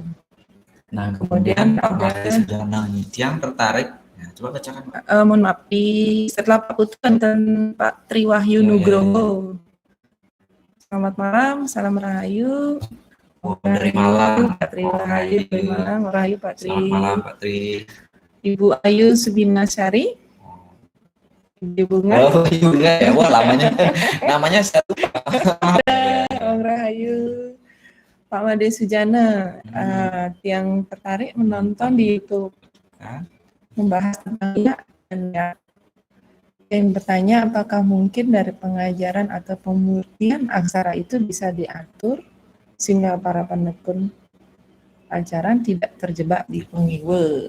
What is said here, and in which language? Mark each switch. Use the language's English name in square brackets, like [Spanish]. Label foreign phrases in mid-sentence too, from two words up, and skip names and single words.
[Indonesian] Nah, kemudian ada yang tertarik. Ya, coba bacakan. Mohon maaf, setelah Pak Putu dan Pak Triwahyu Nugroho. Selamat malam, salam rahayu. Dari Malang, Pak Triwahyu dari Malang, rahayu Pak Tri. Selamat malam Pak Tri. Ibu Ayu Subinasari. Ibu Bunga. Oh, Ibu Bunga ya, wah namanya saya lupa. Rahayu. Pak Made Sujana, yang tertarik menonton di YouTube membahas tentang dan yang bertanya apakah mungkin dari pengajaran atau pemurnian aksara itu bisa diatur sehingga para penekun ajaran tidak terjebak di pengiwe.